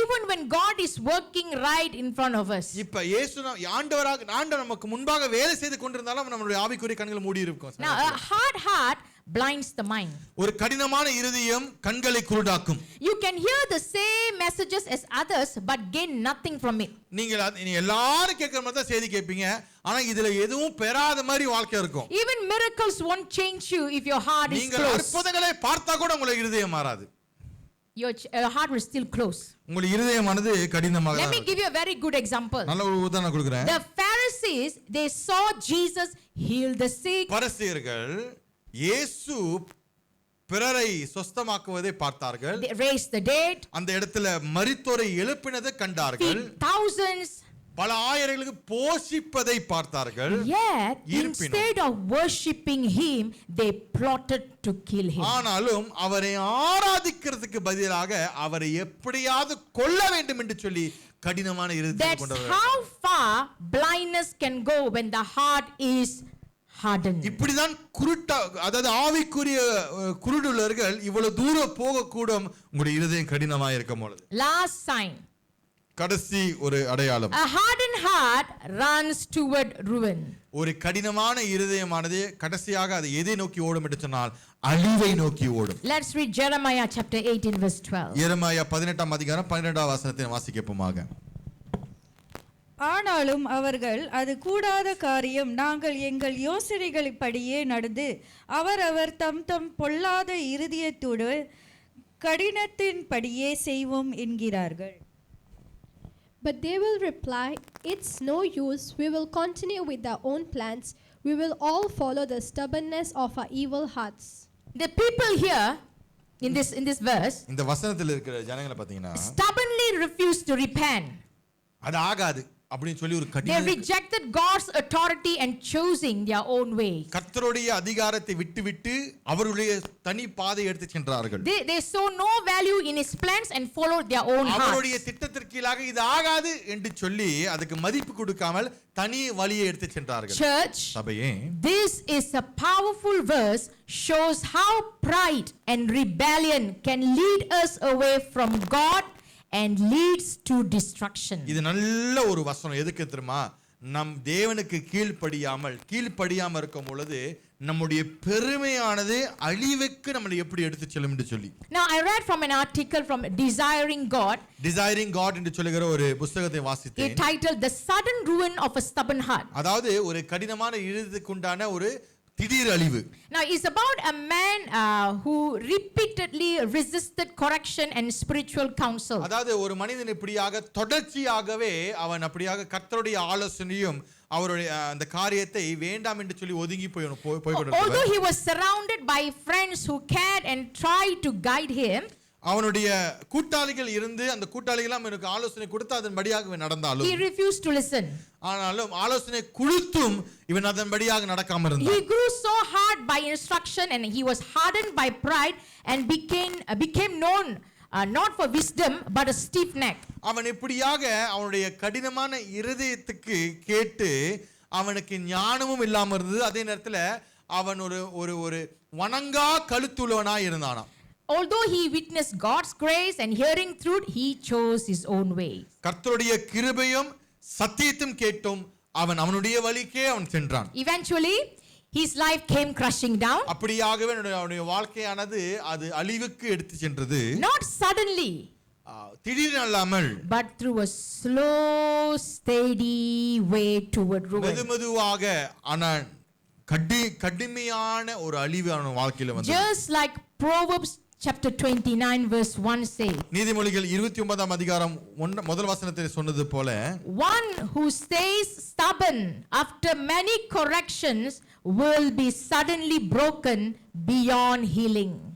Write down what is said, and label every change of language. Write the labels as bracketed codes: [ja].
[en] Even when God is working right in front of us. [ta] இப்ப இயேசு ஆண்டவர் நமக்கு முன்பாக வேலை செய்து கொண்டிருந்தாலும் நம்மளுடைய ஆவிக்குரிய கண்கள் மூடி இருக்கும். [en] Now a hard heart blinds the mind. [ta] ஒரு கடினமான இருதயம் கண்களை குருடாக்கும். [en] You can hear the same messages as others but gain nothing from it. [ta] நீங்க எல்லாரும் கேட்கிற மாதிரி தான் செய்தி கேட்பீங்க, ஆனா இதுல எதுவும் பெறாத மாதிரி வாழ்க்கை இருக்கும். [en] Even miracles won't change you if your heart is [ta] நீங்க [en] closed. [ta] அற்புதங்களை பார்த்தா கூட உங்களுக்கு இருதயம் மாறாது. [en] Your heart will still close. [ta] உங்களுக்கு இருதயமானது கடினமாக. [en] Let me give you a very good example. [ta] நல்ல ஒரு உதாரணம் கொடுக்கிறேன். [en] The Pharisees, they saw Jesus heal the sick. [ta] பரிசேயர்கள் இயேசு பிறரை சுஸ்தமாக்குவதை பார்த்தார்கள். [en] They raised the dead. [ta] அந்த இடத்துல மரித்தோரை எழுப்பினதை கண்டார்கள். [en] Thousands. [ta] பல ஆயிரங்களுக்கு போஷிப்பதை பார்த்தார்கள். [en] Yet instead of worshiping him, they plotted to kill him. [ta] ஆனாலும் அவரை ஆராதிக்கிறதுக்கு பதிலாக அவரை எப்படியாவது கொல்ல வேண்டும் என்று சொல்லி கடினமான இருதயம் கொண்டவர்கள். [en] That's how far blindness can go when the heart is hardened. [ta] இப்படிதான் அதாவது ஆவிக்குரிய குருடுள்ளவர்கள் இவ்வளவு தூரம் போக கூடும் உங்களுடைய இருதயம் கடினமாக இருக்கும் பொழுது. [en] Last sign. [ta] கடைசி ஒரு அடையாளம். [en] A hardened heart runs toward ruin. [ta] ஒரு கடினமான இருதயமானது கடைசியாக அது எதை நோக்கி ஓடும் என்று சொன்னால் அழிவை நோக்கி ஓடும். [en] Let's read Jeremiah chapter 18 verse 12. [ta] எரேமியா 18ஆம் அதிகாரம் 12ஆம் வசனத்தை வாசிக்கப்போமாக. ஆனாலும் அவர்கள் அது கூடாத காரியம், நாங்கள் எங்கள் யோசனைகளின்படியே நடந்து அவரவர் தம் தம் பொல்லாத இருதயத்தோடு கடினத்தின்படியே செய்வோம் என்கிறார்கள். [en] But they will reply, "It's no use. We will continue with our own plans. We will all follow the stubbornness of our evil hearts." The people here in this verse [ta] இந்த வசனத்தில் இருக்கிற ஜனங்களை பாத்தீங்கன்னா [en] stubbornly refuse to repent. [ta] அது ஆகாது அப்படின்னு சொல்லி ஒரு [en] They [ta] கடின [en] rejected God's authority and choosing their own way. [ta] கர்த்தருடைய அதிகாரத்தை விட்டு அவருடைய தனி பாதை எடுத்து சென்றார்கள். [en] They saw no value in his plans and followed their own heart. [ta] அவருடைய திட்டத்திற்கீழாக இது ஆகாது என்று சொல்லி அதுக்கு மதிப்பு கொடுக்காமல் தனி வழியை எடுத்து சென்றார்கள். [en] Church, [ta] சபையே, [en] this is a powerful verse, shows how pride and rebellion can lead us away from God and leads to destruction. [ta] இது நல்ல ஒரு வசனம். எதுக்கு தெரியுமா? நம் தேவனுக்கு கீழ்ப்படியாம இருக்கும் பொழுது நம்முடைய பெருமையானது அழிவுக்கு நம்மளை எப்படி எடுத்து செல்லும் என்று சொல்லி. [en] Now I read from an article from Desiring God [ta] என்று சொல்லுகிற ஒரு புத்தகத்தை வாசித்தேன். [en] titled The Sudden Ruin of a Stubborn Heart. [ta] அதாவது ஒரு கடினமான இருதயத்துக்குண்டான ஒரு திடீர் அழிவு. [en] Now it's about a man who repeatedly resisted correction and spiritual counsel. [ta] அதாவது ஒரு மனிதன் இப்படியாக தொடர்ச்சியாகவே அவன் அப்படியாக கர்த்தருடைய ஆலோசனையும் அவருடைய அந்த காரியத்தை வேண்டாம் என்று சொல்லி ஒதுங்கி போய் [en] Although he was surrounded by friends who cared and tried to guide him, [ta] அவனுடைய கூட்டாளிகள் இருந்து அந்த கூட்டாளிகள் அவனுக்கு ஆலோசனை கொடுத்து அதன்படியாக நடந்தாலும் [en] he refused to listen. [ta] ஆனாலும் ஆலோசனை கொடுத்தும் இவன் அதன்படியாக நடக்காம இருந்தான். [en] He grew so hard by instruction and he was hardened by pride and became known not for wisdom but a stiff neck. [ta] அவன் இப்படியாக அவனுடைய கடினமான இருதயத்துக்கு கேட்டு அவனுக்கு ஞானமும் இல்லாம இருந்தது. அதே நேரத்தில் அவன் ஒரு வணங்கா கழுத்துள்ளவனாய் இருந்தானாம். [en] Although he witnessed God's grace and hearing truth, he chose his own way. [ta] கர்த்தருடைய கிருபையும் சத்தியத்தையும் கேட்டும் அவனுடைய வழிக்கே அவன் சென்றான். [en] Eventually his life came crushing down. [ta] அப்படியாகவே அவனுடைய வாழ்க்கையானது அது அழிவுக்கு எடுத்து சென்றது. [en] Not suddenly, [ta] திடீரென அல்லாமல், [en] but through a slow steady way toward ruin. [ta] மெதுமெதுவாக ஆனால் கடுமையான ஒரு அழிவு அவன் வாழ்க்கையில வந்தது. [en] Just like Proverbs chapter 29 verse 1 say, [ta] நீதிமொழிகள் 29ஆம் அதிகாரம் முதல் வசனத்தில் சொன்னது போல, [en] one who stays stubborn after many corrections will be suddenly broken beyond healing.